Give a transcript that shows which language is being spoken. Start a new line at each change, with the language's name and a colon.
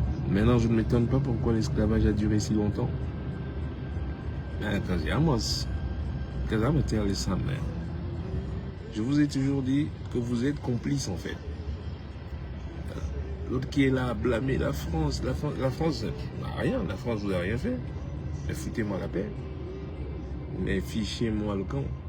French: Maintenant, je ne m'étonne pas pourquoi l'esclavage a duré si longtemps.
English: Because I'm tell you something, man.
French: Je vous ai toujours dit que vous êtes complices, en fait. L'autre qui est là à blâmer la France n'a rien. La France vous a rien fait. Mais foutez-moi la paix. Mais fichez-moi le camp.